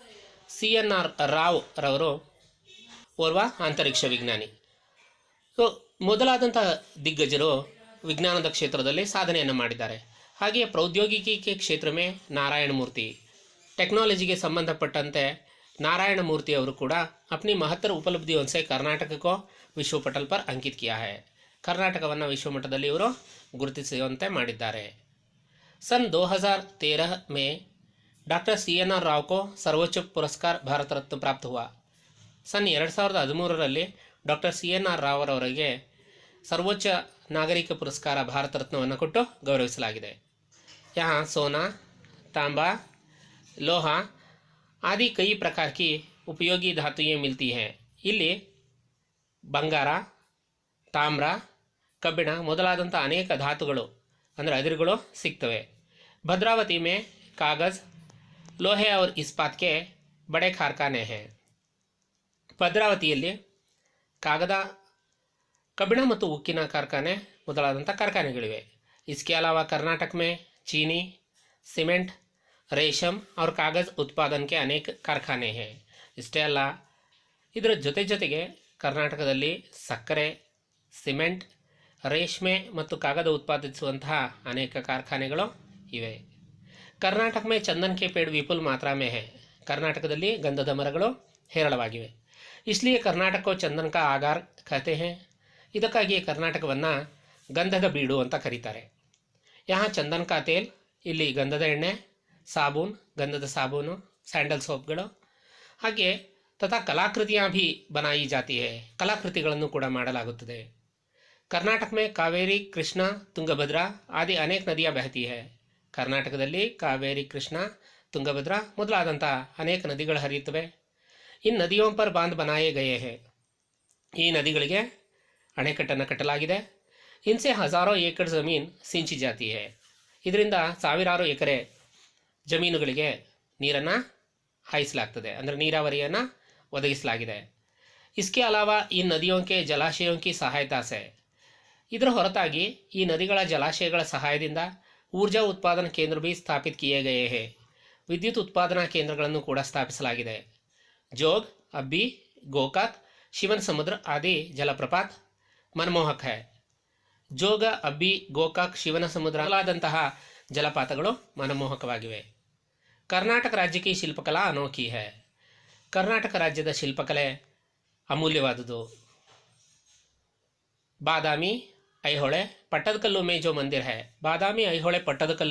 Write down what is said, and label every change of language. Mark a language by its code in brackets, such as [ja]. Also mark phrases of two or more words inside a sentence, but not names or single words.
[kn] CNR ರಾವ್ ರವರು ಓರ್ವ ಅಂತರಿಕ್ಷ ವಿಜ್ಞಾನಿ. ಸೊ ಮೊದಲಾದಂತಹ ದಿಗ್ಗಜರು ವಿಜ್ಞಾನದ ಕ್ಷೇತ್ರದಲ್ಲಿ ಸಾಧನೆಯನ್ನು ಮಾಡಿದ್ದಾರೆ. [hi] ಹಾಗೆಯೇ प्रौद्योगिकी क्षेत्र में ನಾರಾಯಣ ಮೂರ್ತಿ, [kn] ಟೆಕ್ನಾಲಜಿಗೆ ಸಂಬಂಧಪಟ್ಟಂತೆ ನಾರಾಯಣ ಮೂರ್ತಿ ಅವರು ಕೂಡ [hi] अपनी महत्तर उपलब्धियों से कर्नाटक को विश्व पटल पर अंकित किया है. [kn] ಕರ್ನಾಟಕವನ್ನು ವಿಶ್ವಮಟ್ಟದಲ್ಲಿ ಇವರು ಗುರುತಿಸುವಂತೆ ಮಾಡಿದ್ದಾರೆ. [hi] सन 2013 में डॉक्टर CNR राव को सर्वोच्च पुरस्कार भारत रत्न प्राप्त हुआ. [kn] सन 2013ರಲ್ಲಿ ಡಾಕ್ಟರ್ CNR ರಾವ್ ಅವರಿಗೆ ಸರ್ವೋಚ್ಚ ನಾಗರಿಕ ಪುರಸ್ಕಾರ ಭಾರತ ರತ್ನವನ್ನು ಕೊಟ್ಟು ಗೌರವಿಸಲಾಗಿದೆ. [hi] यहाँ सोना, तांबा, लोहा आदि कई प्रकार की उपयोगी धातुएं मिलती हैं. [kn] ಇಲ್ಲಿ ಬಂಗಾರ, ತಾಮ್ರ, ಕಬ್ಬಿಣ ಮೊದಲಾದಂಥ ಅನೇಕ ಧಾತುಗಳು ಅಂದರೆ ಅದಿರುಗಳು ಸಿಗ್ತವೆ. [hi] ಭದ್ರಾವತಿ में कागज़, लोहे और इस्पात के बड़े कारखाने हैं. [kn] ಭದ್ರಾವತಿಯಲ್ಲಿ ಕಾಗದ, ಕಬ್ಬಿಣ ಮತ್ತು ಉಕ್ಕಿನ ಕಾರ್ಖಾನೆ ಮೊದಲಾದಂಥ ಕಾರ್ಖಾನೆಗಳಿವೆ. [hi] इसके अलावा कर्नाटक में चीनी, सीमेंट, रेशम और कागज़ उत्पादन के अनेक कारखाने हैं. [kn] ಇಷ್ಟೇ ಅಲ್ಲ, ಇದರ ಜೊತೆಗೆ ಕರ್ನಾಟಕದಲ್ಲಿ ಸಕ್ಕರೆ, ಸಿಮೆಂಟ್, ರೇಷ್ಮೆ ಮತ್ತು ಕಾಗದ ಉತ್ಪಾದಿಸುವಂತಹ ಅನೇಕ ಕಾರ್ಖಾನೆಗಳು ಇವೆ. [hi] ಕರ್ನಾಟಕ में चंदन के पेड़ विपुल मात्रा में है. [kn] ಕರ್ನಾಟಕದಲ್ಲಿ ಗಂಧದ ಮರಗಳು ಹೇರಳವಾಗಿವೆ. [hi] इसलिए कर्नाटक को चंदन का आगार कहते हैं. [kn] ಇದಕ್ಕಾಗಿ ಕರ್ನಾಟಕವನ್ನು ಗಂಧದ ಬೀಡು ಅಂತ ಕರೀತಾರೆ. [hi] यहाँ चंदन का तेल, [kn] ಇಲ್ಲಿ ಗಂಧದ ಎಣ್ಣೆ, ಸಾಬೂನ್, ಗಂಧದ ಸಾಬೂನು, ಸ್ಯಾಂಡಲ್ ಸೋಪ್ಗಳು, ಹಾಗೆ [hi] तथा कलाकृतियां भी बनाई जाती है, [kn] ಕಲಾಕೃತಿಗಳನ್ನು ಕೂಡ ಮಾಡಲಾಗುತ್ತದೆ. [hi] कर्नाटक में कावेरी, कृष्णा, ತುಂಗಭದ್ರಾ आदि अनेक नदियां बहती है. [kn] ಕರ್ನಾಟಕದಲ್ಲಿ ಕಾವೇರಿ, ಕೃಷ್ಣ, ತುಂಗಭದ್ರಾ ಮೊದಲಾದಂಥ ಅನೇಕ ನದಿಗಳು ಹರಿಯುತ್ತವೆ. [hi] इन नदियों पर बांध बनाए गए हैं. [kn] ಈ ನದಿಗಳಿಗೆ ಅಣೆಕಟ್ಟನ್ನು ಕಟ್ಟಲಾಗಿದೆ. [hi] इनसे हज़ारों एकड़ ज़मीन सिंची जाती है. [kn] ಇದರಿಂದ ಸಾವಿರಾರು ಎಕರೆ ಜಮೀನುಗಳಿಗೆ ನೀರನ್ನು ಹಾಯಿಸಲಾಗ್ತದೆ, ಅಂದರೆ ನೀರಾವರಿಯನ್ನು ಒದಗಿಸಲಾಗಿದೆ. [hi] इसके अलावा इन नदियों के जलाशयों की सहायता से, [kn] ಇದರ ಹೊರತಾಗಿ ಈ ನದಿಗಳ ಜಲಾಶಯಗಳ ಸಹಾಯದಿಂದ [hi] ऊर्जा उत्पादन केंद्र भी स्थापित किए गए हैं. [kn] ವಿದ್ಯುತ್ ಉತ್ಪಾದನಾ ಕೇಂದ್ರಗಳನ್ನು ಕೂಡ ಸ್ಥಾಪಿಸಲಾಗಿದೆ. [hi] जोग, अब्बी, गोकाक, शिवन समुद्र आदि जलप्रपात मनमोहक है. [kn] ಜೋಗ, ಅಬ್ಬಿ, ಗೋಕಾಕ್, ಶಿವನ ಸಮುದ್ರ ಮೊದಲಾದಂತಹ ಜಲಪಾತಗಳು ಮನಮೋಹಕವಾಗಿವೆ. ಕರ್ನಾಟಕ ರಾಜ್ಯಕ್ಕೆ [hi] शिल्पकला अनोखी है. [kn] ಕರ್ನಾಟಕ ರಾಜ್ಯದ ಶಿಲ್ಪಕಲೆ ಅಮೂಲ್ಯವಾದುದು. [hi] ಬಾದಾಮಿ, ಐಹೊಳೆ, ಪಟ್ಟದಕಲ್ಲು में जो मंदिर है.